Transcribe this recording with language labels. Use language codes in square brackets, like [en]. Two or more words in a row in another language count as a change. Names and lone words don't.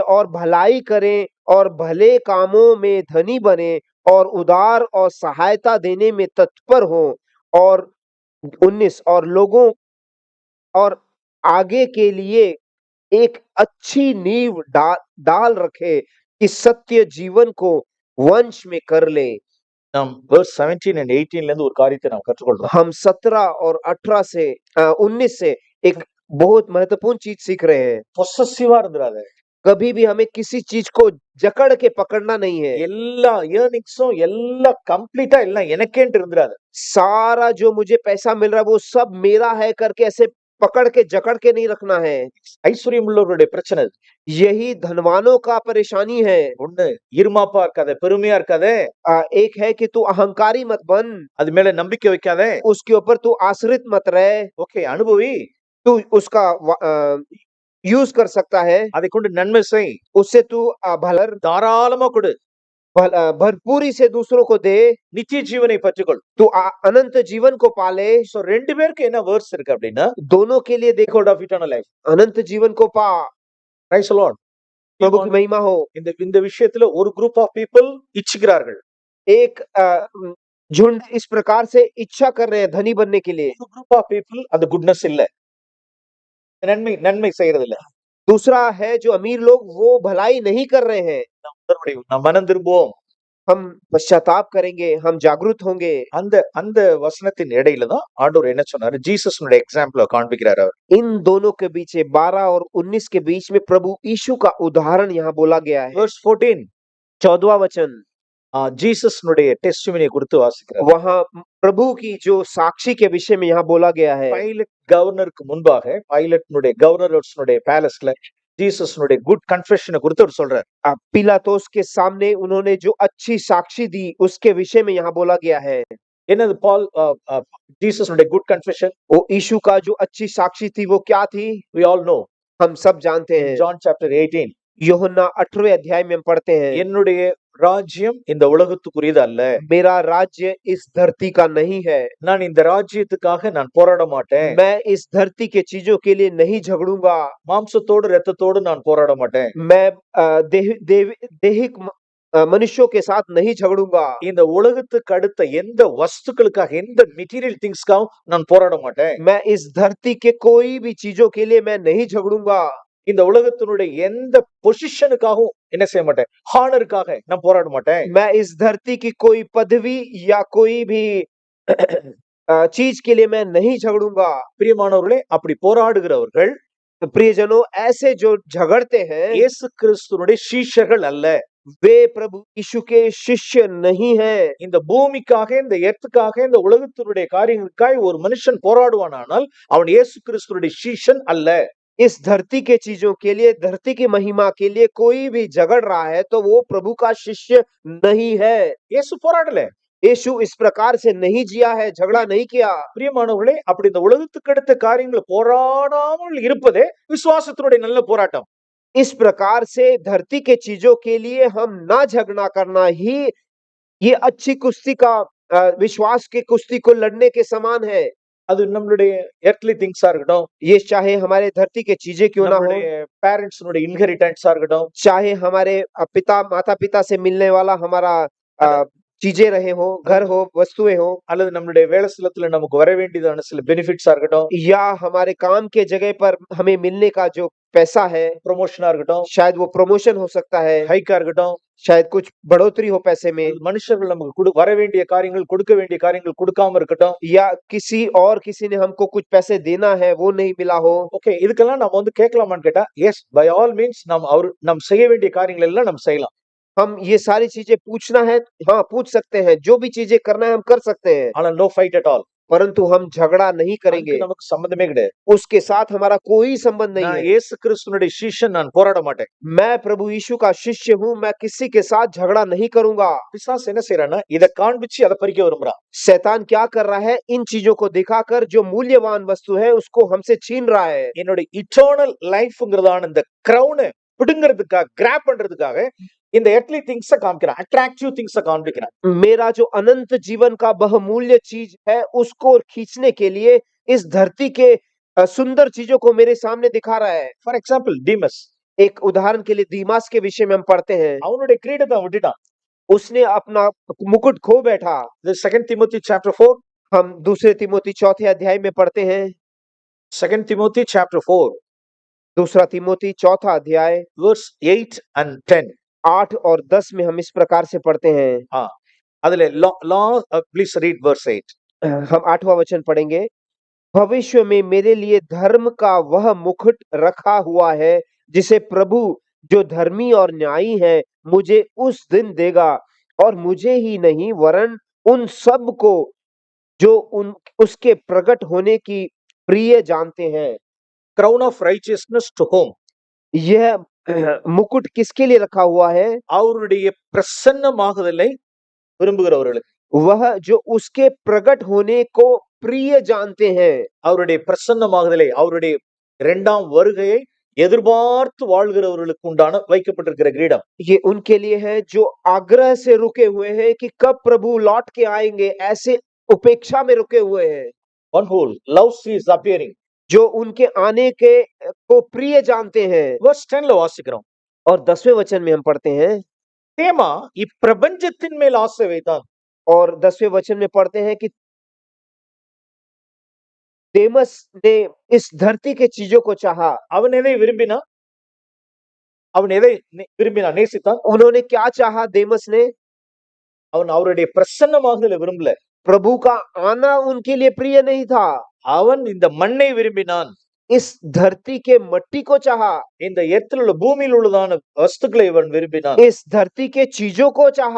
[hi] और भलाई करें और भले कामों में धनी बने और उदार और सहायता देने में तत्पर हो। और 19 और लोगों और आगे के लिए एक अच्छी नींव डाल रखे कि सत्य जीवन को वंश में कर ले। [ta] நாம் [en] verse 17 and 18 [ta] ல இருந்து ஒரு காரியத்தை நாம் கற்றுக்கொள்றோம். [hi] हम 17 और 18 से 19 से एक बहुत महत्वपूर्ण चीज सीख रहे हैं। [ta] பொசசிவா இருந்துறாத. [hi] कभी भी हमें किसी चीज को जकड़ के पकड़ना नहीं है। [ta] எல்லா ஏர்னிங்ஸும் எல்லாம் கம்ப்ளீட்டா எல்லாம் எனக்கேன்ட்டு இருந்துறாத. [hi] सारा जो मुझे पैसा मिल रहा है वो सब मेरा है करके ऐसे पकड़ के जकड़ के नहीं रखना है। [ta] ஐஸ்வர்யம் உள்ளவர்களுடைய பிரச்சனை இது. [hi] यही धनवानों का परेशानी है। [ta] ஒண்ணு இருமாப்பா இருக்காத, பெருமையா இருக்காத, [hi] एक है कि तू अहंकारी मत बन, [ta] அது மேல நம்பிக்கை வைக்காத. [hi] उसके ऊपर तू आश्रित मत रह। [ta] ஓகே, அனுபவி, [hi] तू उसका यूज कर सकता है, [ta] அதை கொண்டு நன்மை செய், [hi] उससे तू भलर [ta] தாராளமா கொடு, [hi] भरपूरी से दूसरों को दे, [ta] நித்திய ஜீவனை பற்றிக்கொள். [hi] तू अनंत जीवन को पाले। [ta] சோ ரெண்டு பேருக்கு என்ன வேர்ஸ் இருக்கு அப்படின்னா, [hi] दोनों के लिए देखो, [en] God of eternal life. [hi] अनंत जीवन को पा। [en] Praise the Lord. [hi] प्रभु की महिमा हो। [ta] இந்த விஷயத்துல ஒரு [en] group of people [ta] இச்சிக்கிறார்கள். [hi] एक झुंड इस प्रकार से इच्छा कर रहे हैं धनी बनने के लिए। [ta] ஒரு [en] group of people [ta] அந்த குட்னஸ் இல்ல, நன்மை செய்யறது இல்ல. [hi] दूसरा है जो अमीर लोग, वो भलाई नहीं कर रहे हैं। [ta] நாம் மனம் திரும்புவோம், [hi] हम पश्चाताप करेंगे, हम जागरूक होंगे। [ta] அந்த வசனத்தின் இடையில தான் ஆண்டவர் என்ன சொன்னாரு, ஜீசஸ்னுடைய எக்ஸாம்பிள காண்பிக்கிறார் அவர். [hi] इन दोनों के बीच 12 और 19 के बीच में प्रभु यीशु का उदाहरण यहाँ बोला गया है। [en] Verse 14. [hi] 14वां वचन, [ta] ஜீசஸ்னுடைய டெஸ்டிமனியை குறித்து வாசிக்கிறார். [hi] वहाँ प्रभु की जो साक्षी के विषय में यहाँ बोला गया है। [ta] பைலட் கவர்னருக்கு முன்பாக, பைலட்னுடைய கவர்னர்ஸ்னுடைய பேலஸ்ல ஜீசஸ்னுடைய [en] good confession [ta] குறித்து அவர் சொல்றார். [hi] पिलातोस के सामने उन्होंने जो अच्छी साक्षी दी उसके विषय में यहाँ बोला गया है। [ta] என்னது ஜீசஸ்னுடைய [en] good confession? [hi] वो यीशु का जो अच्छी साक्षी थी वो क्या थी? [en] We all know. [hi] हम सब जानते हैं। [en] John chapter 18. [hi] यूहन्ना 18वें अध्याय में हम पढ़ते हैं, [ta] என்னுடைய ராஜ்யம் இந்த உலகத்துக்குரியது அல்ல, [hi] मेरा राज्य इस धरती का नहीं है, [ta] நான் இந்த ராஜ்யத்துக்காக நான் போராட மாட்டேன், [hi] मैं इस धरती के चीजों के लिए नहीं झगड़ूंगा, [ta] மாம்சத்தோடு இரத்தத்தோடு நான் போராட மாட்டேன், [hi] मैं देहिक मनुष्यों के साथ नहीं झगड़ूंगा, [ta] இந்த உலகத்துக்கு அடுத்த எந்த வஸ்துக்களுக்காக, எந்த [en] material things [ta] நான் போராட மாட்டேன், [hi] मैं इस धरती के कोई भी चीजों के लिए मैं नहीं झगड़ूंगा, [ta] இந்த உலகத்தினுடைய எந்த பொசிஷனுக்காகவும் என்ன செய்ய மாட்டேன், ஹானருக்காக நான் போராட மாட்டேன், [hi] मैं इस धरती की कोई पदवी या कोई भी चीज के लिए मैं नहीं झगड़ूंगा। [ta] பிரியமானவர்களே, அப்படி போராடுகிறவர்கள் [hi] प्रियजनों, ऐसे जो झगड़ते हैं [ta] இயேசு கிறிஸ்துவினுடைய சீஷர்கள் அல்ல. [hi] वे प्रभु यीशु के शिष्य नहीं है। [ta] இந்த பூமிக்காக, இந்த எர்த்துக்காக, இந்த உலகத்தினுடைய காரியங்களுக்காக ஒரு மனுஷன் போராடுவானானால் அவன் இயேசு கிறிஸ்துவினுடைய சீஷன் அல்ல. [hi] इस धरती के चीजों के लिए, धरती की महिमा के लिए कोई भी झगड़ रहा है तो वो प्रभु का शिष्य नहीं है। [ta] இயேசு போராடல. [hi] यीशु इस प्रकार से नहीं जिया है, झगड़ा नहीं किया। [ta] பிரியமானவர்களே, அப்படி இந்த உலகத்துக்கு அடுத்த காரியங்களை போராடாமல் இருப்பதே விசுவாசத்தினுடைய நல்ல போராட்டம். [hi] इस प्रकार से धरती के चीजों के लिए हम ना झगड़ा करना ही ये अच्छी कुश्ती का विश्वास की कुश्ती को लड़ने के समान है। [ta] அது நம்மளுடைய [en] earthly things [ta] இருக்கட்டும், [hi] ये चाहे हमारे धरती के चीजें क्यों ना हो, [ta] நம்மளுடைய [en] parents inheritance [ta] இருக்கட்டும், [hi] चाहे हमारे माता-पिता से मिलने वाला हमारा चीजें रहे हो, घर हो, वस्तुएं हो, [ta] அல்லது நம்மளுடைய வேலை ஸ்தலத்துல நமக்கு வர வேண்டியதான சில பெனிஃபிட்ஸா இருக்கட்டும், [hi] या हमारे काम के जगह पर हमें मिलने का जो पैसा है, [ta] ப்ரொமோஷனா இருக்கட்டும், [hi] शायद वो प्रमोशन हो सकता है, [ta] ஹைக்கா இருக்கட்டும், [hi] शायद कुछ बढ़ोतरी हो पैसे में, [ta] அல்லது மனுஷர்கள் நமக்கு வர வேண்டிய காரியங்கள், கொடுக்க வேண்டிய காரியங்கள் கொடுக்காம இருக்கட்டும். [hi] या किसी ने हमको कुछ पैसे देना है वो नहीं मिला हो। [ta] ஓகே, இதுக்கெல்லாம் நம்ம வந்து கேட்கலாமான்னு கேட்டா, [en] yes, by all means [ta] நாம் செய்ய வேண்டிய காரியங்கள் எல்லாம் நம்ம செய்யலாம். [hi] हम ये सारी चीजें पूछना है, हाँ पूछ सकते हैं, जो भी चीजें करना है हम कर सकते हैं, [ta] ஆனா [en] no fight at all. [hi] परंतु हम झगड़ा नहीं [ta] அதுக்கு [hi] करेंगे, [ta] நமக்கு சம்பந்தமே கிடையாது. [hi] उसके साथ हमारा कोई संबंध नहीं [ta] நான் [hi] है। [ta] இயேசு கிறிஸ்துனுடைய சீஷன், நான் போராட மாட்டேன். [hi] मैं प्रभु यीशु का शिष्य हूँ, मैं किसी के साथ झगड़ा नहीं करूंगा। [ta] பிசாசு என்ன செய்யறான்னா, இதை காண்பிச்சு அதை பறிக்க விரும்புறான். [hi] शैतान क्या कर रहा है, इन चीजों को दिखाकर जो मूल्यवान वस्तु है उसको हमसे छीन रहा है। [ta] என்னோட [en] eternal life [ta] இந்த கிரவுனை பிடுங்கிறதுக்காக, கிராப் பண்றதுக்காக இந்த [en] earthly things [ta] காமிக்கிறான், [en] attractive things [ta] காண்பிக்கிறான். [hi] मेरा जो अनंत जीवन का बहुमूल्य चीज है उसको खींचने के लिए इस धरती के सुंदर चीजों को मेरे सामने दिखा रहा है। [en] for example [ta] டீமஸ், [hi] एक उदाहरण के लिए दीमास के विषय में हम पढ़ते हैं, [ta] அவனுடைய கிரீடத்தை அவன் விட்டுட்டான். [hi] उसने अपना मुकुट खो बैठा। [ta] இது 2 திமோத்தி சாப்டர் 4, [hi] हम दूसरे तिमोथी चौथे अध्याय में पढ़ते हैं, [ta] 2 திமோத்தி சாப்டர் 4 [hi] दूसरा तिमोथी चौथा अध्याय [en] verse 8 and 10. [hi] 8 और 10 में हम इस प्रकार से पढ़ते हैं। [en] அதுல law, please read verse 8. [hi] हम 8वां वचन पढ़ेंगे। भविष्य में मेरे लिए धर्म का वह मुकुट रखा हुआ है जिसे प्रभु जो धर्मी और न्यायी है मुझे उस दिन देगा, और मुझे ही नहीं वरन उन सब को जो उसके प्रकट होने की प्रिय जानते हैं। [en] Crown of righteousness to whom? [hi] यह मुकुट किसके लिए रखा हुआ है? [ta] அவருடைய பிரசன்னமாகுதலை விரும்புகிறவர்களுக்கு. [hi] वह जो उसके प्रकट होने को प्रिय जानते हैं। [ta] அவருடைய பிரசன்னமாகுதலை, அவருடைய இரண்டாம் வருகையை எதிர்பார்த்து வாழ்கிறவர்களுக்கு உண்டான வைக்கப்பட்டிருக்கிற கிரீடம். [hi] ये उनके लिए है जो आग्रह से रुके हुए हैं कि कब प्रभु लौट के आएंगे, ऐसे उपेक्षा में रुके हुए हैं। [en] One who loves his appearing. [hi] जो उनके आने के को प्रिय जानते हैं। [ta] verse 10ல வாசிக்கிறோம். [hi] और 10वें वचन में हम पढ़ते हैं, [ta] தேமா இப்பிரபஞ்சத்தின் மேல் ஆசை வைத்தான். [hi] और 10वें वचन में पढ़ते हैं कि देमस ने इस धरती के चीजों को चाहा। [ta] அவன் எதை விரும்பினான்? அவன் எதை விரும்பினான், நேசித்தான்? [hi] उन्होंने क्या चाहा देमस ने? [ta] அவன் அவருடைய பிரசன்னமாகுதலை விரும்பல. [hi] प्रभु का आना उनके लिए प्रिय नहीं था। [ta] அவன் இந்த மண்ணை விரும்பினான். [hi] इस धरती के मट्टी को चाहा। [ta] இந்த எர்த்தில் உள்ள, பூமியில் உள்ளதான வஸ்துக்களை இவன் விரும்பினான். [hi] इस धरती के चीजों को चाहा।